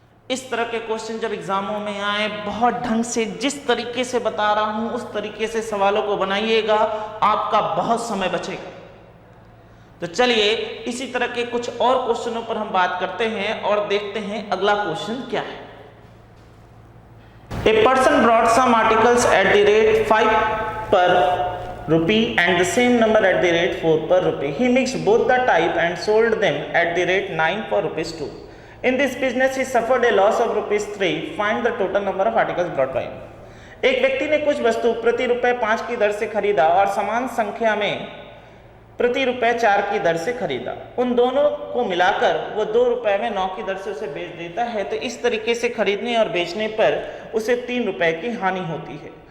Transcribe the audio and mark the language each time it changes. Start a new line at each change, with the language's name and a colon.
Hindi: इस तरह के क्वेश्चन जब एग्जामों में आए, बहुत ढंग से जिस तरीके से बता रहा हूं उस तरीके से सवालों को बनाइएगा, आपका बहुत समय बचेगा। तो चलिए इसी तरह के कुछ और क्वेश्चनों पर हम बात करते हैं और देखते हैं अगला क्वेश्चन क्या है।
English: A person brought some articles at the rate 5 per rupee and the same number at the rate 4 per rupee. He mixed both the type and sold them at the rate 9 for rupees 2. In this business he suffered a loss of rupees 3. Find the total number of articles brought by him.
Hindi: एक व्यक्ति ने कुछ वस्तु प्रति रुपए 5 की दर से खरीदा और समान संख्या में प्रति रुपए 4 की दर से खरीदा। उन दोनों को मिलाकर वो 2 रुपए में 9 की दर से उसे बेच देता है। तो इस तरीके से खरीदने और बेचने पर उसे 3 रुपए की हानि होती है।